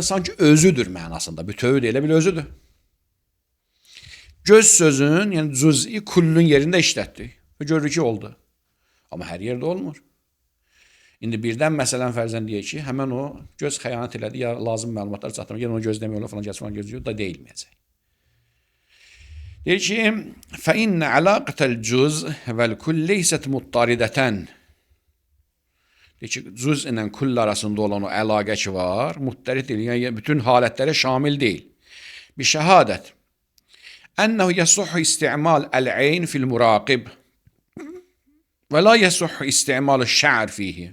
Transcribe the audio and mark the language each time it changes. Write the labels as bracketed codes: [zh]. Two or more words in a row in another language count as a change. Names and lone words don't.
[az] Sanki özüdür mənasında, bütöv deyil, elə bil özüdür. Göz sözün, yəni cüz'i kullun yerində işlətdik. Və görürük ki, oldu. Amma hər yerdə olmur. İndi birdən məsələn fərzən deyək ki, həmən o göz xəyanət elədi, ya lazım məlumatlar çatdırmır, yəni onu göz demək olar, filan gözü da deyilməyəcək. Deyir ki, [ar] فَإِنَّ عَلَاقَةَ الْجُزْءِ وَالْكُلِّ لَيْسَتْ مُضْطَرِدَةً. [az] Deyir ki, cüz ilə kull arasında olan o əlaqə ki var, muttərid deyil, yəni bütün halətlərə şamil deyil. Bir şəhadət. [ar] أنه يصح استعمال العين في المراقب ولا يصح استعمال الشعر فيه.